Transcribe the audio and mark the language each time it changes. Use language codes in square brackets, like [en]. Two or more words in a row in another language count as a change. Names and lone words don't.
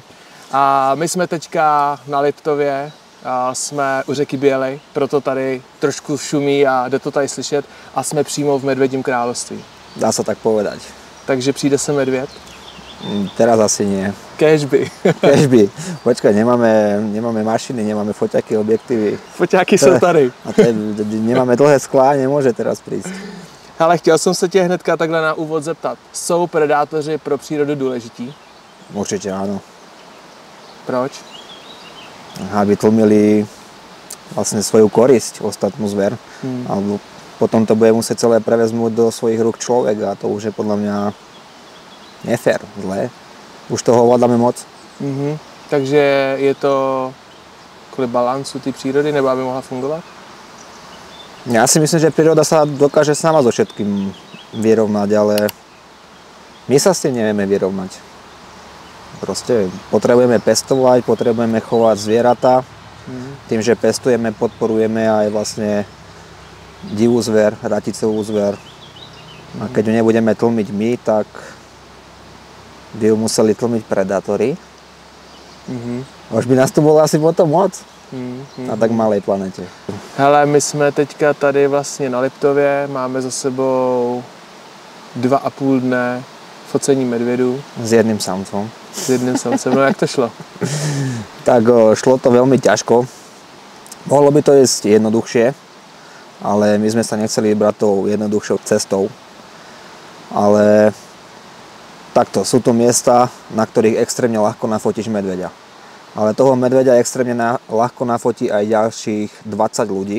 [cs] A my jsme teďka na Liptově, a jsme u řeky Bělej, proto tady trošku šumí a jde to tady slyšet a jsme přímo v Medvědím království. [sk] Dá sa tak povedať. [cs] Takže přijde se medvěd? [sk] Teraz asi nie. [cs] Kéžby. Kežby. [sk] Počkaj, nemáme mašiny, nemáme foťaky, objektívy. [cs] Foťáky jsou tady. [sk] A nemáme dlhé sklá, nemôže teraz prísť. [cs] Ale chtěl jsem se tě hnedka takhle na úvod zeptat. Jsou predátoři pro přírodu důležití? [sk] Určite áno. [cs] Proč? [sk] Aby tlmili vlastne svoju korisť, ostatnú zver. Alebo potom to bude musieť celé prevezmúť do svojich rúk človek a to už je podľa mňa nefér, zlé. Už toho ovládame moc. Takže je to kvůli balancu té přírody, nebo aby mohla fungovat? Ja si myslím, že príroda sa dokáže sama so všetkým vyrovnať, ale my sa s tým nevieme vyrovnať. Proste potrebujeme pestovať, potrebujeme chovať zvieratá. Tým, že pestujeme, podporujeme aj vlastne divú zver, raticovú zver. A keď ju nebudeme tlmiť my, tak by ju museli tlmiť predátori. Už by nás tu bolo asi potom moc na tak malej planete. [cs] Hele, my jsme teďka tady vlastně na Liptově, máme za sebou 2,5 dne focení medvědů. [sk] S jedným samcom. [cs] S jedným samcem, no jak to šlo? [sk] Tak šlo to veľmi ťažko. Mohlo by to ísť jednoduchšie, ale my sme sa nechceli vybrať tou jednoduchšou cestou. Ale takto, sú to miesta, na ktorých extrémne ľahko nafotíš medveďa. Ale toho medveďa extrémne ľahko nafotí aj ďalších 20 ľudí.